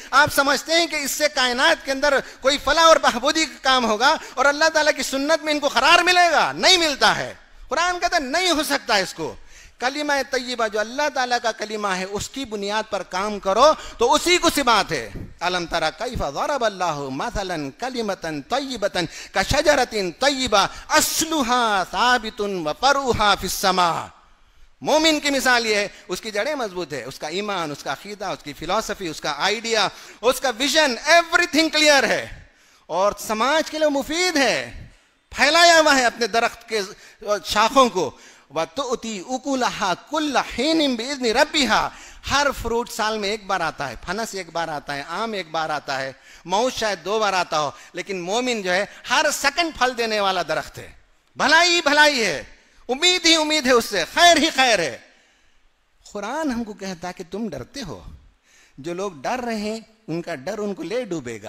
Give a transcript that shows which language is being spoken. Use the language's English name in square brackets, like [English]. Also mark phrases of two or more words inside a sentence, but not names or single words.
[Hindi] आप समझते हैं कि इससे कायनात के अंदर कोई फलाह और बहबूदी का काम होगा और अल्लाह ताला की सुन्नत में इनको करार मिलेगा? नहीं मिलता है। कुरान कहता नहीं हो सकता इसको। कलिमा तय्यबा जो अल्लाह ताला का कलिमा है, उसकी बुनियाद पर काम करो तो उसी को सिबात है। [Arabic] ألم تر كيف ضرب الله مثلا كلمة طيبة كشجرة طيبة أصلها ثابت وفرعها في السماء. [Hindi] मोमिन की मिसाल ये है, उसकी जड़ें मजबूत है, उसका ईमान, उसका अकीदा, उसकी फिलॉसफी, उसका आइडिया, उसका विजन, [English] everything clear [Hindi] है और समाज के लिए मुफीद है, फैलाया हुआ है अपने दरख्त के शाखों को। [Arabic] تؤتي أكلها كل حين بإذن ربها, [Hindi] हर फ्रूट साल में एक बार आता है, फनस एक बार आता है, आम एक बार आता है, मऊज शायद 2 बार आता हो, लेकिन मोमिन जो है हर सेकंड फल देने वाला दरख्त है। भलाई ही भलाई है, उम्मीद ही उम्मीद है उससे, खैर ही खैर है। कुरान हमको कहता कि तुम डरते हो, जो लोग डर रहे हैं उनका डर उनको ले डूबेगा।